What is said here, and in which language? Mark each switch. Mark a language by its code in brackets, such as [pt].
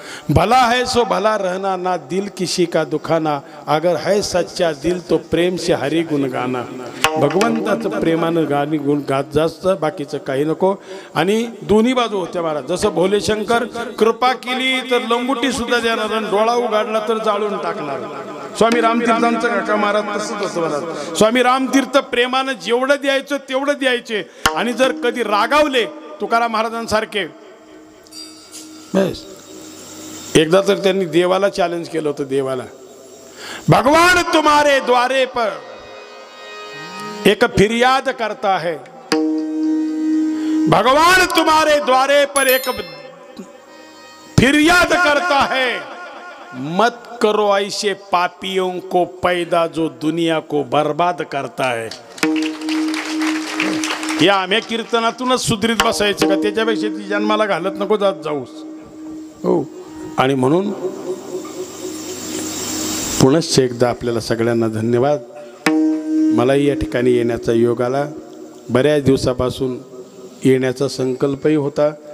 [hi] भला है सो भला रहना ना दिल किसी का दुखाना. अगर है सच्चा दिल तो प्रेम से हरी गुण गाना. [mr] भगवंताचं प्रेमानं गाणी गुण गात जास्त, बाकीचं काही नको. आणि दोन्ही बाजू होत्या महाराज. जसं भोलेशंकर कृपा केली तर लंगुटी सुद्धा देणार आणि डोळा उघडला तर जाळून टाकणार. स्वामी रामतीर्थांचं काका महाराज तसंच होतं महाराज. स्वामी रामतीर्थ प्रेमानं जेवढं द्यायचं तेवढं द्यायचे आणि जर कधी रागावले तुकाराम महाराजांसारखे, बस एकदा तर त्यांनी देवाला चॅलेंज केलं होतं. [hi] देवाला, भगवान तुम्हारे द्वारे पर एक फिरियाद करता है, भगवान तुम्हारे द्वारे पर एक फिरियाद करता है, मत करो ऐसे पापियों को पैदा जो दुनिया को बर्बाद करता है. [mr] या आम्ही कीर्तनातूनच सुधरीत बसायचं का? त्याच्यापेक्षा ती जन्माला घालत नको जात जाऊस. हो. आणि म्हणून पुनश्च एकदा आपल्याला सगळ्यांना धन्यवाद. मलाही या ठिकाणी येण्याचा योग आला. बऱ्याच दिवसापासून येण्याचा संकल्पही होता.